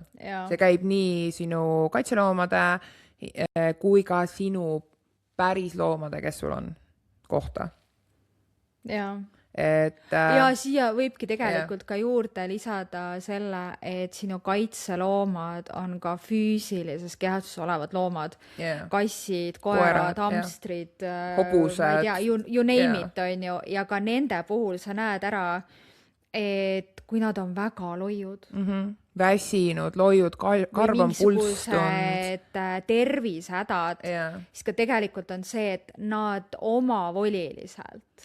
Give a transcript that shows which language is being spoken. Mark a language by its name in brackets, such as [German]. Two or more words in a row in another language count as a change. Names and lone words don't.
[Estonian] See käib nii sinu kaitseloomade kui ka sinu päris loomade, kes sul on kohta. Ja siia võibki tegelikult ka juurde lisada selle, et sinu kaitseloomad on ka füüsilises kehastuses olevad loomad. Kassid, koerad, hamstrid, hobused. [English] You name it, [Estonian] on ju. Ja ka nende puhul sa näed ära, et kui nad on väga loiud. Väsinud, loiud, karv on pulstunud. Mingisugused tervisehädad. Siis ka tegelikult on see, et nad omavoliliselt